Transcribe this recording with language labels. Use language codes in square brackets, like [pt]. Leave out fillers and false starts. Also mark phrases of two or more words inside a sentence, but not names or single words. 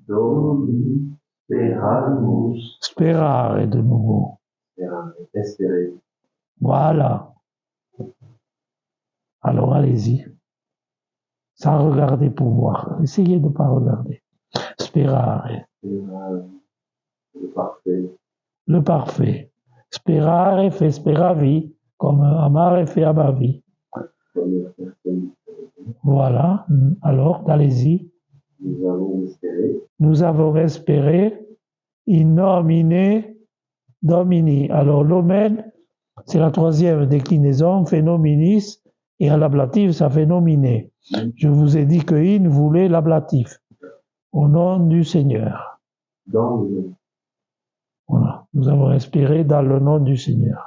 [la] Domini speramus. [fr] Sperare de nouveau. Espérer. Voilà. Alors allez-y. Sans regarder pour voir. Essayez de ne pas regarder. Sperare. Le parfait. Le parfait. Sperare fait speravi, comme amare fait amavi. Première personne. Voilà. Alors, allez-y. Nous avons espéré. Nous avons espéré. [la] In nomine Domini. [fr] Alors, l'omen, c'est la troisième déclinaison, fait nominis, et à l'ablatif, ça fait nominer. Je vous ai dit que in voulait l'ablatif. Au nom du Seigneur. Dans le nom. Voilà. Nous avons espéré dans le nom du Seigneur.